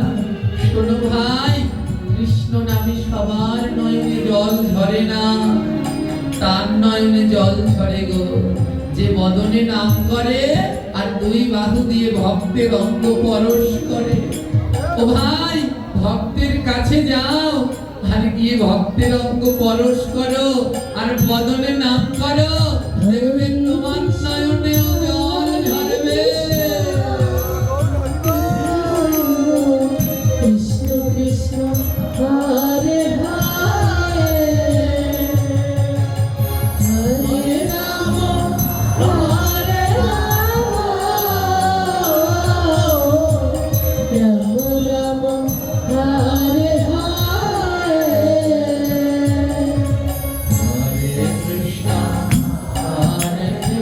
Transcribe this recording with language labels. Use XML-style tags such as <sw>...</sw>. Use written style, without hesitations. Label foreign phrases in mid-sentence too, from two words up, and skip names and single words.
<bn>শোনো ভাই, কৃষ্ণ নামে সবার নয়নে জল ঝরে না, তার নয়নে জল ঝরে গো যে বদনে নাম করে আর দুই বাহু দিয়ে ভক্তের অঙ্গ পরশ করে। ও ভাই, ভক্তের কাছে যাও আর গিয়ে ভক্তের অঙ্গ পরশ করো আর বদনে নাম করো, দেখবেন তোমার নয়নেও জল ঝরবে। Krishna Krishna, Hare Hare, Hare Rama, Hare Rama, Rama Rama, Hare Hare. হরে কৃষ্ণ হরে</bn>